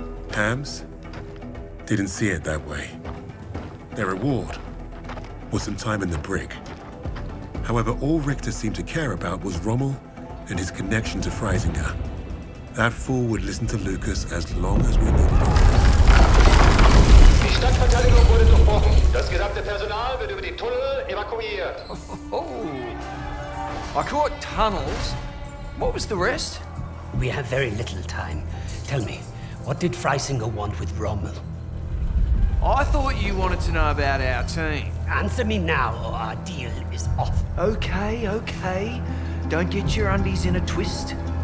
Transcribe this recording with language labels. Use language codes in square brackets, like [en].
[en] Hams didn't see it that way. Their reward was some time in the brig. However, all Richter seemed to care about was Rommel and his connection to Freisinger. That fool would listen to Lucas as long as we needed him. [de] Die Stadtverteidigung wurde durchbrochen. Das gesamte Personal wird über die Tunnel evakuiert. [en] I caught tunnels. What was the rest? We have very little time. Tell me, what did Freisinger want with Rommel? I thought you wanted to know about our team. Answer me now, or our deal is off. Okay. Don't get your undies in a twist.